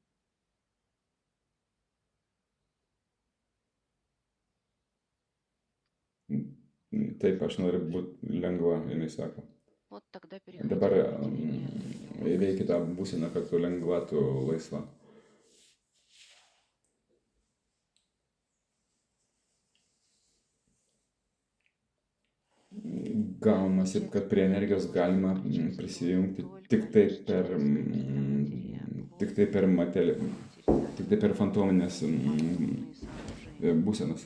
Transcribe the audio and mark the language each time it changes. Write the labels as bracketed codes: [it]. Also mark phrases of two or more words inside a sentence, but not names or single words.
[lt] Taip, aš noriu būti lengva, jinai sako. [ru] Вот тогда переходи [lt] Dabar [ru] в определение [lt] įveiki tą [ru] легкости. [lt] būseną, kad tu lengva, tu laisva. Gaunasi, kad prie energijos galima prisijungti tik tai per fantominės būsenas.